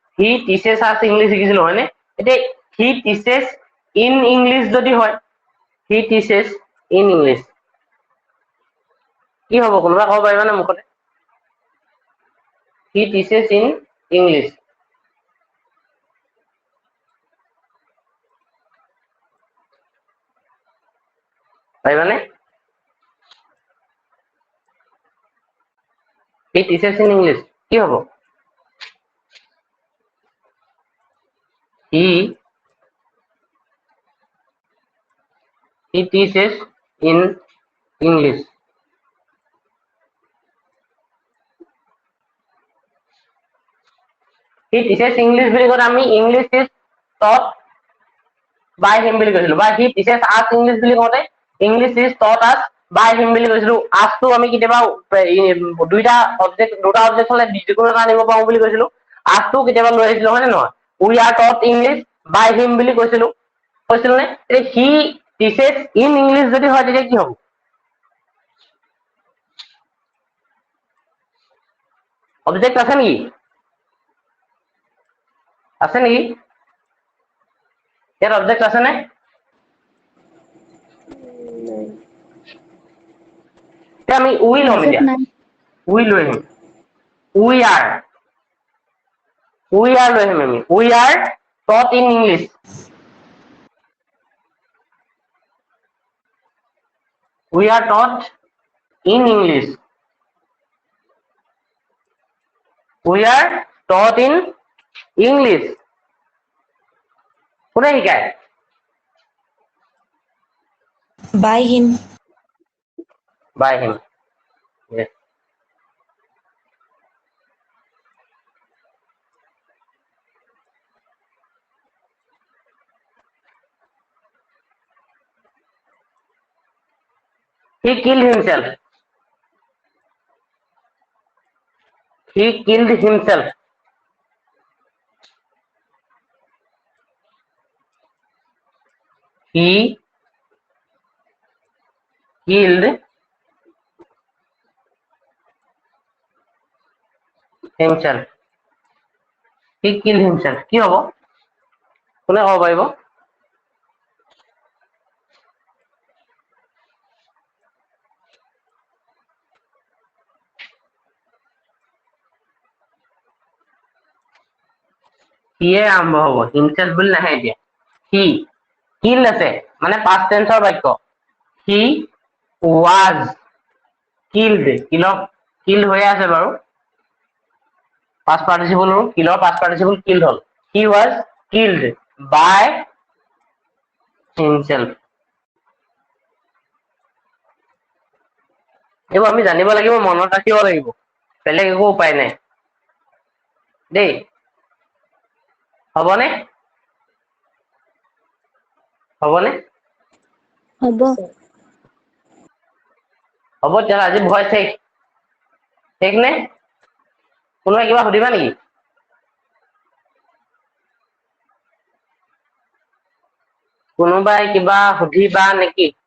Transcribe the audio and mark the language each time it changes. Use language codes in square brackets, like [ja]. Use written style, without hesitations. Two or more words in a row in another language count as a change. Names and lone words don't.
[as] হয়নে এতিয়া [en] he teaches in English [as] যদি হয় [en] he teaches in English [as] কি হ'ব কোনোবা ক'ব পাৰিবানে মুখতে [en] he teaches in English [as] পাৰিবানে [en] he teaches in English [as] কি হ'ব [en] he teaches in English he teaches English [as] বুলি ক'লে আমি [en] English is taught by [as] him বুলি কৈছিলো বা [en] he teaches us English [as] বুলি কওঁতে [en] English is taught us by him [as] বুলি কৈছিলো us টো আমি কেতিয়াবা দুটা অবজেক্ট হলে যিকোনো এটা আনিব পাৰো বুলি কৈছিলো us টো কেতিয়াবা লৈ আহিছিলো হয় নে নহয় [en] we are taught English by him [as] বুলি কৈছিলো নে [en] he teaches in English [as] যদি হয় তেতিয়া কি হ'ব অবজেক্ট আছে নেকি ইয়াত অবজেক্ট আছে নে আমি উই ল'ম এতিয়া উই লৈ আহিম উই আৰ লৈ আহিম আমি [en] we are taught in English we are taught in English [as] কোনে শিকায় [en] By him. yes he killed himself he killed himself he killed himself [as] কি হ'ব কোনে ক'ব পাৰিব সিয়ে আৰম্ভ হ'ব himself বুলি নাহে এতিয়া he [en] killed [as] আছে মানে [en] past tense [as] ৰ বাক্য [en] he was killed killed [as] হৈ আছে বাৰু [en] past participle ৰ killed past participle killed হ'ল he was killed by himself [as] এইবোৰ আমি জানিব লাগিব মনত ৰাখিব লাগিব বেলেগ একো উপায় নাই দেই হ'বনে হ'ব তেতিয়াহ'লে আজি ভয় শেষ নে কোনোবাই কিবা সুধিবা নেকি কোনোবাই কিবা সুধিবা নেকি?